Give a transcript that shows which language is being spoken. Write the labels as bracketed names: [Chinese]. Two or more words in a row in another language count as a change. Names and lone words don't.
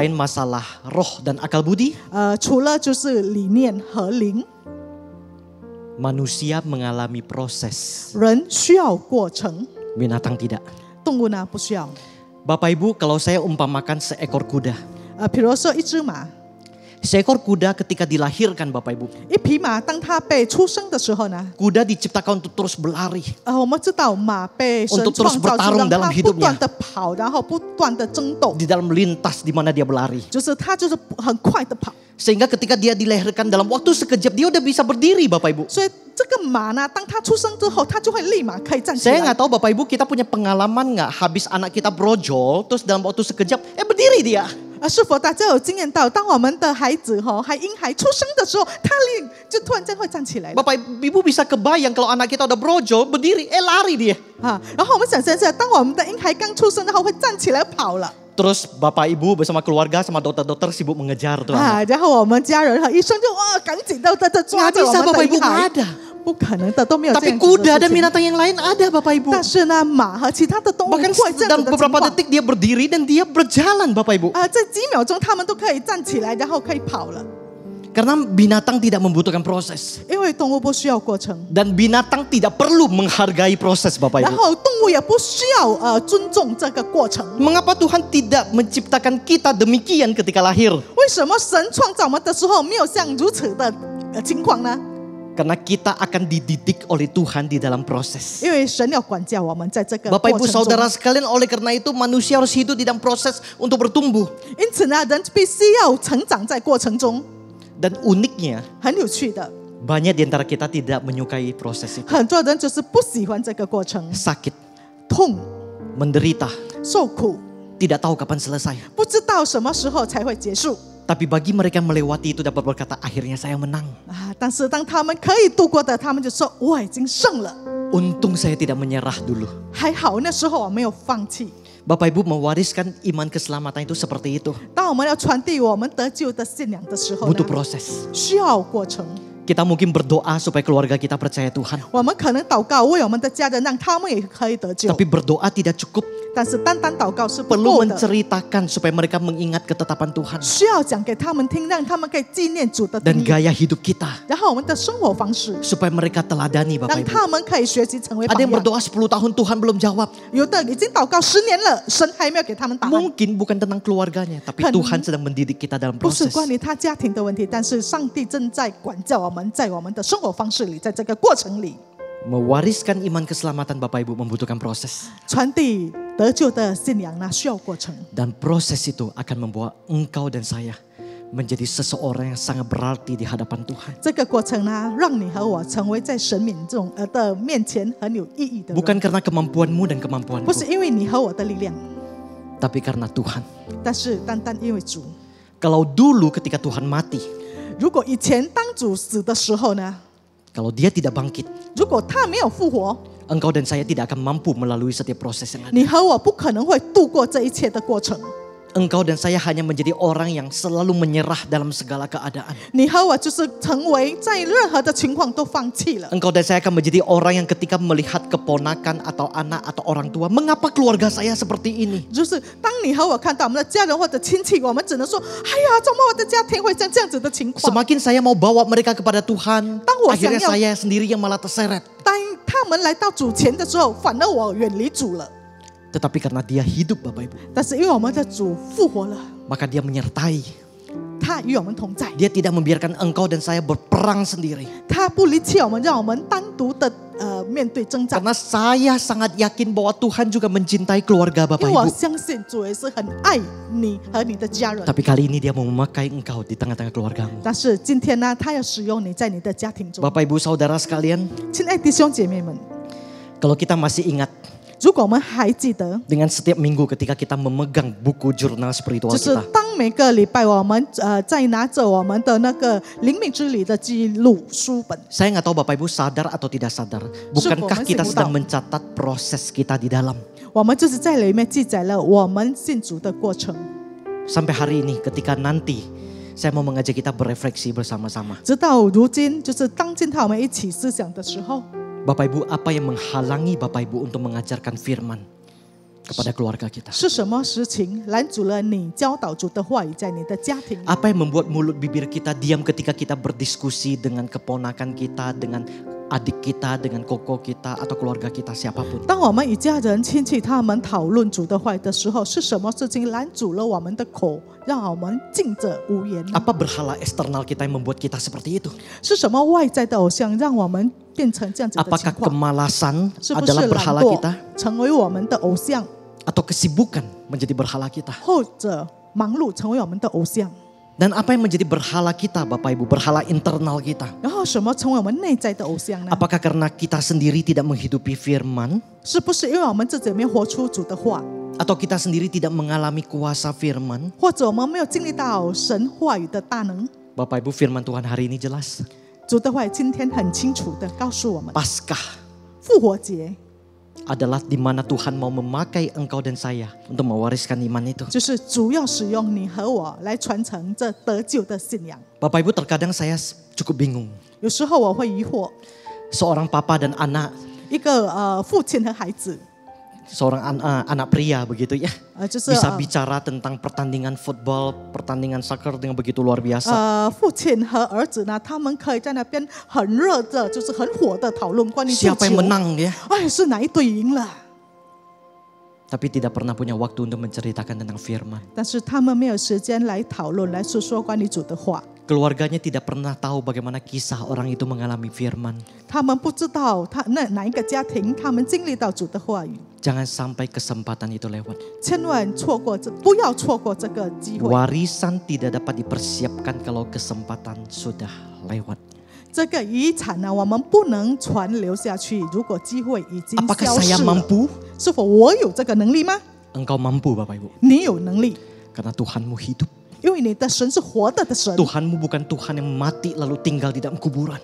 [Indonesian] Selain masalah roh dan akal budi, [Chinese] 除了就是理念和灵， [Indonesian] manusia mengalami proses, [Chinese] 人需要过程， [Indonesian] binatang tidak. [Chinese] 动物呢不需要。 [Indonesian] Bapak Ibu, kalau saya umpamakan seekor kuda. [Chinese] 比如说一只马， [Indonesian] Seekor kuda ketika dilahirkan Bapak Ibu. [Chinese] 一匹马，当它被出生的时候呢， [Indonesian] Kuda diciptakan untuk terus berlari. [Chinese] 我们知道马被神 [Indonesian] Untuk terus [Chinese] 创造 [Indonesian] bertarung [Chinese] 是让 [Indonesian] dalam [Chinese] 它 [Indonesian] hidupnya. [Chinese] 不断的跑，然后不断的争斗， [Indonesian] Di dalam lintas di mana dia berlari. [Chinese] 就是它就是很快的跑。 [Indonesian] Sehingga ketika dia dilahirkan dalam waktu sekejap dia udah bisa berdiri Bapak Ibu. [Chinese] 所以这个马呢，当它出生之后，它就会立马可以站起 [Indonesian] Saya [Chinese] 来 [Indonesian] nggak。tahu Bapak Ibu kita punya pengalaman nggak habis anak kita brojol terus dalam waktu sekejap berdiri dia. [Chinese] 是否大家有经验到，当我们的孩子婴孩出生的时候，他就突然间会站起来了 [Indonesian] Bapak Ibu bisa kebayang kalau anak kita udah brojol berdiri lari dia. [Chinese] 然后我们想象一下，当我们的婴孩刚出生，然后会站起来跑了 [Indonesian] Terus Bapak Ibu bersama keluarga sama dokter-dokter sibuk mengejar tuh anak. [Chinese] 然后我们家人和医生就赶紧的抓 [Indonesian] Nggak [Chinese] 着我 [Indonesian] bisa [Chinese] 们 [Indonesian] Bapak [Chinese] 的 [Indonesian] Ibu [Chinese] 婴 [Indonesian] nggak [Chinese] 孩， [Indonesian] ada. [Chinese] 不可能的，都没有这 [Indonesian] Tapi [Chinese] 样子 [Indonesian] kuda [Chinese] 的 [Indonesian] dan [Chinese] 事情。 [Indonesian] binatang yang lain ada Bapak Ibu. [Chinese] 但是呢，马和其他的动物会 [Indonesian] Bahkan [Chinese] 这样 [Indonesian] dalam [Chinese] 子的情 [Indonesian] beberapa [Chinese] 况。 [Indonesian] detik dia berdiri dan dia berjalan Bapak Ibu. [Chinese] 在几秒钟，他们都可以站起来，然后可以跑了， [Indonesian] Karena binatang tidak membutuhkan proses. [Chinese] 因为动物不需要过程， [Indonesian] Dan binatang tidak perlu menghargai proses Bapak [Chinese] 然 [Indonesian] Ibu. [Chinese] 后动物也不需要尊重这个过程。 [Indonesian] Mengapa Tuhan tidak menciptakan kita demikian ketika lahir? [Chinese] 为什么神创造我们的时候没有像如此的情况呢？ [Indonesian] Karena kita akan dididik oleh Tuhan di dalam proses. [Chinese] 因为神要管教我们在这个 [Indonesian] Bapak [Chinese] 过 [Indonesian] Ibu [Chinese] 程中。 [Indonesian] Saudara sekalian, oleh karena itu manusia harus hidup di dalam proses untuk bertumbuh. [Chinese] 因此呢，人必须要成长在过程中， [Indonesian] Dan uniknya, [Chinese] 很有趣的。 [Indonesian] banyak di antara kita tidak menyukai proses itu. [Chinese] 很多人就是不喜欢这个过程， [Indonesian] Sakit, [Chinese] 痛、 [Indonesian] menderita, [Chinese] 受苦， [Indonesian] tidak tahu kapan selesai. [Chinese] 不知道什么时候才会结束 [Indonesian] Tapi bagi mereka yang melewati itu dapat berkata, akhirnya saya menang. [Chinese] 但是当他们可以度过的，他们就说我已经胜了。 [Indonesian] Untung saya tidak menyerah dulu. [Chinese] 还好那时候我没有放弃。 [Indonesian] Bapak Ibu mewariskan iman keselamatan itu seperti itu. [Chinese] 当我们要传递我们得救的信仰的时候呢 [Indonesian] Butuh proses. [Chinese] 需要过程。 [Indonesian] Kita mungkin berdoa supaya keluarga kita percaya Tuhan. [Chinese] 我们可能祷告为我们的家人，让他们也可以得救。 [Indonesian] Tapi berdoa tidak cukup. [Chinese] 但是单单祷告是不 [Indonesian] Perlu [Chinese] 够的， [Indonesian] menceritakan supaya mereka mengingat ketetapan Tuhan. [Chinese] 需要讲给他们听，让他们可以纪念主的 [Indonesian] Dan [Chinese] 定义， [Indonesian] gaya hidup kita. [Chinese] 然后我们的生活方式， [Indonesian] Supaya mereka teladani [Chinese] 让 [Indonesian] Bapak Ibu. [Chinese] 他们可以学习成为榜 [Indonesian] Ada yang [Chinese] 样。 [Indonesian] berdoa 10 tahun Tuhan belum jawab. [Chinese] 有的已经祷告10年了，神还没有给他们答案。 [Indonesian] Mungkin bukan tentang keluarganya. Tapi Kan- Tuhan sedang mendidik kita dalam [Chinese] 不是 [Indonesian] proses. [Chinese] 关于他家庭的问题，但是上帝正在管教我们，在我们的生活方式里，在这个过程里， [Indonesian] Mewariskan iman keselamatan Bapak Ibu membutuhkan proses. [Chinese] 传递得救的信仰呢，需要过程。 [Indonesian] Dan proses itu akan membawa engkau dan saya menjadi seseorang yang sangat berarti di hadapan Tuhan. [Chinese] 这个过程呢，让你和我成为在神的面前很有意义的人。 [Indonesian] Bukan karena kemampuanmu dan [Chinese] 不 [Indonesian] kemampuanku, [Chinese] 是因为你和我的力量， [Indonesian] tapi karena Tuhan. [Chinese] 但是单单因为主。 [Indonesian] Kalau dulu ketika Tuhan mati, [Chinese] 如果以前当主死的时候呢， [Indonesian] kalau dia tidak bangkit, [Chinese] 如果他没有复活， [Indonesian] engkau dan saya tidak akan mampu melalui setiap proses yang ada. [Chinese] 你和我不可能会度过这一切的过程。 [Indonesian] Engkau dan saya hanya menjadi orang yang selalu menyerah dalam segala keadaan. [Chinese] 你和我就是成为在任何的情况都放弃了。 [Indonesian] Engkau dan saya akan menjadi orang yang ketika melihat keponakan atau anak atau orang tua, mengapa keluarga saya seperti ini? [Chinese] 就是当你和我看到我们的家人或者亲戚，我们只能说：“哎呀，怎么我的家庭会像这样子的情况？” [Indonesian] Semakin saya mau bawa mereka kepada Tuhan, Tang akhirnya saya- saya sendiri yang malah terseret. [Chinese] 当他们来到主前的时候，反而我远离主了。 [Indonesian] Tetapi karena dia hidup Bapak Ibu, [Chinese] 但是因为我们的主复活了， [Indonesian] maka dia menyertai. [Chinese] 他与我们同在， [Indonesian] Dia tidak membiarkan engkau dan saya berperang sendiri. [Chinese] 他不离弃我们，让我们单独的面对征战。 [Indonesian] Karena saya sangat yakin bahwa Tuhan juga mencintai keluarga [Chinese] 因 [Indonesian] Bapak [Chinese] 为我 [Indonesian] Ibu. [Chinese] 相信主也是很爱你和你的家人。 [Indonesian] Tapi kali ini dia mau memakai engkau di tengah-tengah keluargamu. [Chinese] 但是今天呢，他要使用你在你的家庭中。 [Indonesian] Bapak Ibu Saudara sekalian, [Chinese] 亲爱的弟兄姐妹们， [Indonesian] kalau kita masih ingat [Chinese] 如果我们还记得， [Indonesian] dengan setiap minggu ketika kita memegang buku jurnal spiritual [Chinese] 就是 [Indonesian] kita, [Chinese] 当每个礼拜我们在拿着我们的那个灵命之旅的记录书本， [Indonesian] saya nggak tahu Bapak Ibu sadar atau tidak sadar, bukankah kita sedang mencatat proses kita di dalam? [Chinese] 我们就是在里面记载了我们信主的过程。 [Indonesian] Sampai hari ini ketika nanti saya mau mengajak kita berefleksi bersama-sama. [Chinese] 直到如今，就是当今天我们一起思想的时候， [Indonesian] Bapak Ibu, apa yang menghalangi Bapak Ibu untuk mengajarkan firman kepada keluarga kita? [Chinese] 是什么事情拦阻了你教导主的话语在你的家庭？ [Indonesian] Apa yang membuat mulut bibir kita diam ketika kita berdiskusi dengan keponakan kita, dengan adik kita, dengan koko kita atau keluarga kita siapapun? [Chinese] 当我们与家人、亲戚他们讨论主的话语的时候，是什么事情拦阻了我们的口，让我们静着无言呢？ [Indonesian] Apa berhala eksternal kita yang membuat kita seperti itu? [Chinese] 是什么外在的偶像让我们变成这样子的情 [Indonesian] Apakah [Chinese] 况？ [Indonesian] kemalasan [Chinese] 是不是 [Indonesian] adalah [Chinese] 懒 [Indonesian] berhala [Chinese] 惰 [Indonesian] kita? [Chinese] 成为我们的偶像， [Indonesian] Atau kesibukan menjadi berhala kita? [Chinese] 或者忙碌成为我们的偶像？ [Indonesian] Dan apa yang menjadi berhala kita Bapak Ibu? Berhala internal kita? [Chinese] 然后什么成为我们内在的偶像呢？ [Indonesian] Apakah karena kita sendiri tidak menghidupi firman? [Chinese] 是不是因为我们自己没有活出主的话， [Indonesian] Atau kita sendiri tidak mengalami kuasa firman? [Chinese] 或者我们没有经历到神话语的大能？ [Indonesian] Bapak Ibu, firman Tuhan hari ini jelas. [Chinese] 主的话语今天很清楚的告诉我们， [Indonesian] Paskah [Chinese] 复活节 [Indonesian] adalah di mana Tuhan mau memakai engkau dan saya untuk mewariskan iman itu. [Chinese] 就是主要使用你和我来传承这得救的信仰。 [Indonesian] Bapak Ibu, terkadang saya cukup bingung. [Chinese] 有时候我会疑惑， [Indonesian] Seorang papa dan anak, [Chinese] 一个父亲和孩子， [Indonesian] seorang anak pria begitu ya, [Chinese] 就是 [Indonesian] bisa bicara tentang pertandingan football, pertandingan soccer dengan begitu luar biasa. [Chinese] 父亲和儿子呢，他们可以在那边很热的，就是很火的讨论关于足 [Indonesian] Siapa yang [Chinese] 球。 [Indonesian] menang ya? [Chinese] 哎，是哪一队赢了？ [Indonesian] Tapi tidak pernah punya waktu untuk menceritakan tentang firman. [Chinese] 但是他们没有时间来讨论，来诉说关于主的话。 [Indonesian] Keluarganya tidak pernah tahu bagaimana kisah orang itu mengalami firman. [Chinese] 他们不知道哪一个家庭他们经历到主的话语。 [Indonesian] Jangan sampai kesempatan itu lewat. [Chinese] 千万不要错过这个机会。 [Indonesian] Warisan tidak dapat dipersiapkan kalau kesempatan sudah lewat. [Chinese] 这个遗产呢，我们不能传留下去。如果机会已经 [Indonesian] Apakah [Chinese] 消 [Indonesian] saya [Chinese] 失了， [Indonesian] mampu? [Chinese] 是否我有这个能力吗？ [Indonesian] Engkau mampu Bapak Ibu. [Chinese] 你有能力， [Indonesian] Karena Tuhanmu hidup. [Chinese] 因为你的神是活的神。 [Indonesian] Tuhanmu bukan Tuhan yang mati lalu tinggal di dalam kuburan.